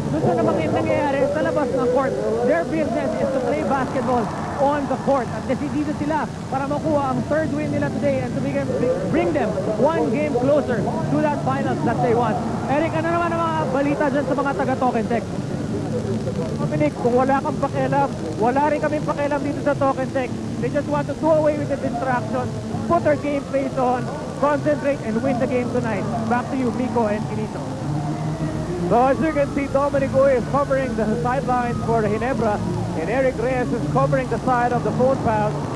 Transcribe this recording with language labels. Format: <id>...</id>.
<tl>Gusto namang yung nangyayari sa labas ng court.</tl> <en>Their business is to play basketball on the court.</en> <tl>At decidido sila para makuha ang 3rd win nila</tl> <en>today and to bring them 1 game closer to that finals that they want.</en> <tl>Eric, ano naman ang mga balita dyan sa mga taga-Talk and Text? Dominic, kung wala kang pakialam, wala rin kaming pakialam dito sa Talk and Text.</tl> <en>They just want to do away with the distractions, put their game face on, concentrate, and win the game tonight. Back to you, Miko and Kinito. So as you can see, Dominic Uy is covering the sidelines for the Ginebra, and Eric Reyes is covering the side of the Phone Pals.</en>